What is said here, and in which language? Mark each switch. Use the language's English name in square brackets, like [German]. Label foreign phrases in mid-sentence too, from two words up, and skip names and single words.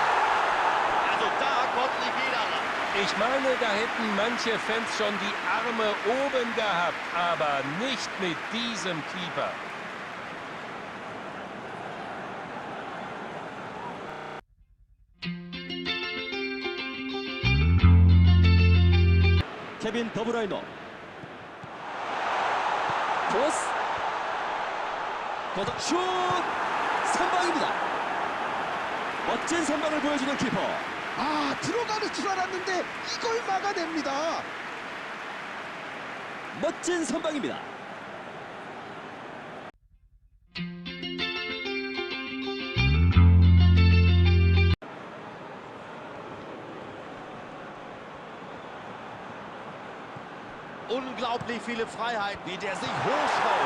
[German] Also da kommt nicht jeder ran. Ich meine, da hätten manche Fans schon die Arme oben gehabt, aber nicht mit diesem Keeper. [Korean] 케빈 더브라이너. 크로스. 걷어 슛! 선방입니다. 멋진 선방을 보여주는 키퍼. 아, 들어가는 줄 알았는데 이걸 막아냅니다. 멋진 선방입니다. [German] Unglaublich viele Freiheiten, wie der sich hochschraubt.